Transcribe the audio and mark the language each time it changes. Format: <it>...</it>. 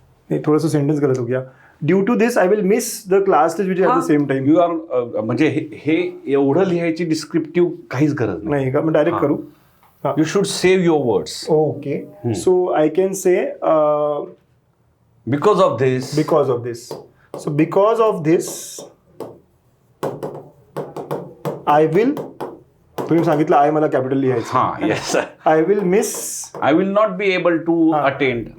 <hi>नहीं, थोड़ा सा सेंटेंस गलत हो गया.</hi> <en>Due to this I will miss the class test which at the same time.</en> <mr>You R म्हणजे हे एवढं लिहायची डिस्क्रिप्टिव्ह काहीच गरज नाही.</mr> <hi>नहीं का, मैं डायरेक्ट करूँ.</hi> <en>You should save your words. Okay, so I can say because of this. because of this. So because of this, I will,</en> <mr>तुम्ही सांगितलं आय मला कॅपिटल लिहायचं.</mr> <en>हां. Yes. I will miss. I will not be able to attend.</en>